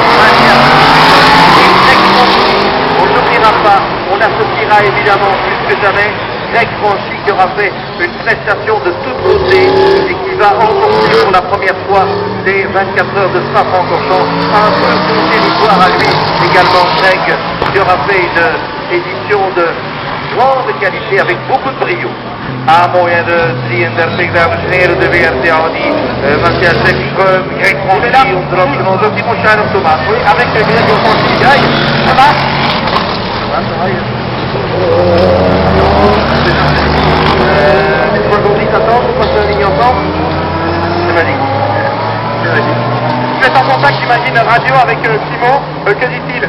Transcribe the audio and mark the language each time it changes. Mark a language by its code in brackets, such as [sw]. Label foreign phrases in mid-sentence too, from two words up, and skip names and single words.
[fr] on n'oubliera pas, on associera évidemment plus que jamais Greg Franchi qui aura fait une prestation de toute beauté et qui va remporter pour la première fois les 24 heures de Spa-Francorchamps, un peu son territoire à lui également. Greg qui aura fait une édition de grande qualité avec beaucoup de brio. À moyen de [nl] 33 dames en heren, de WRT Audi, Matthias Ekström, Greg Franchi, onder Timo Schneider, Thomas. [fr] Oui, avec Greg Franchi. Greg, ça va? Ça va, les trois conduits s'attendent, vous passez la ligne ensemble? C'est magique. C'est magique. Vous êtes en contact, j'imagine, radio avec Timo, que dit-il?